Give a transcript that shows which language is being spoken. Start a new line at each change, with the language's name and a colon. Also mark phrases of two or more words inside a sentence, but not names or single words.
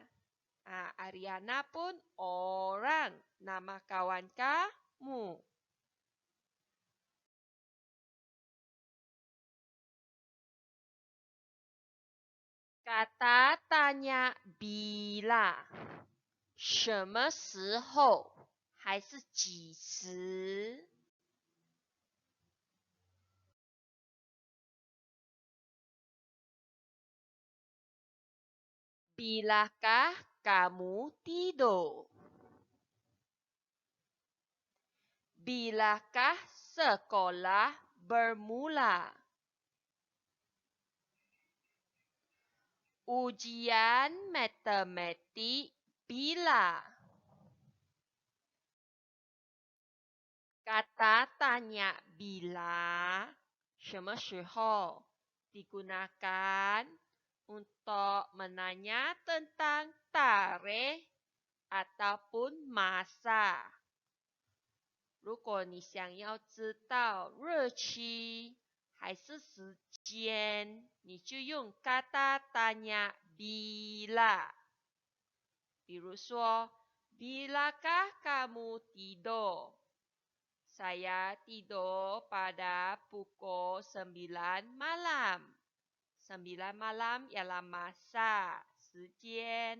Malay: Ariana pun orang. Nama kawan kamu. Kata tanya bila.
Chinese: 什么时候还是几时?
Malay: Bilakah kamu tidur? Bilakah sekolah bermula? Ujian matematik bila? Kata tanya bila,
Chinese: 什么时候
Malay: digunakan untuk menanya tentang tarikh ataupun masa.
Chinese: 如果你想要知道日期还是时间，你就用
Malay: kata tanya bila.
Chinese: 比如说,
Malay: bilakah kamu tidur? Saya tidur pada pukul 9 malam. 9 malam ialah masa,
Chinese: 时间.